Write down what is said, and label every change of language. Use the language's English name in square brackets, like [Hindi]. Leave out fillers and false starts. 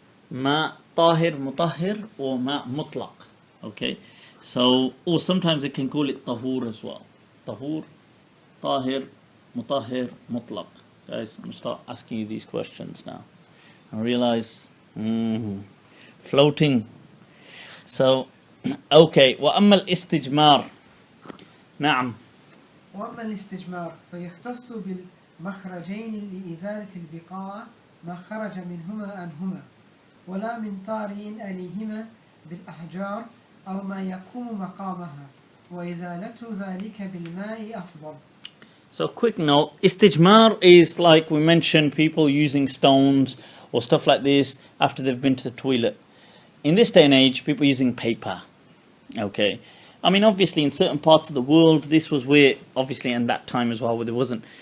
[English] Ma tahir mutahhir or ma mutlaq. Okay, so, or sometimes they can call it tahur as well. Tahur, tahir, mutahhir, mutlaq. Guys, I'm going to start asking you these questions now. I realize, floating. So, okay, [Arabic] وأما الاستجمار. نعم. وأما الاستجمار فيختص بالمخرجين لإزالة البقاع ما خرج منهما عنهما، ولا من طارئ عليهما بالأحجار أو ما يقوم مقامها، وإزالة ذلك بالماء أفضل. [English] So quick note, istijmar is like we mentioned, people using stones or stuff like this after they've been to the toilet. In this day and age, people using paper. Okay. I mean, obviously in certain parts of the world, this was where, obviously in that time as well, where there wasn't.